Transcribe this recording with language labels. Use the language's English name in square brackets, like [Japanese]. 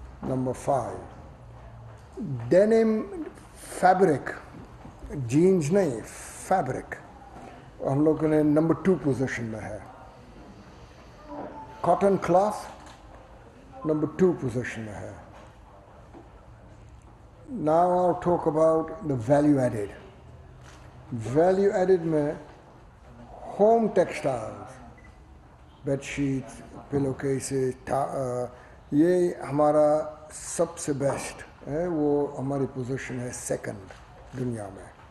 [Urdu] Number 5 denim fabric, jeans نہیں fabric, ہم لوگوں نے نمبر 2 پوزیشن میں ہے. کاٹن کلاتھ نمبر 2 پوزیشن میں ہے. [English] Now I'll talk about the value added. [Urdu] Value added میں ہوم ٹیکسٹائلز, بیڈ شیٹس, پلو کیسز, یہ ہمارا سب سے بیسٹ ہے. وہ ہماری پوزیشن ہے 2nd دنیا میں.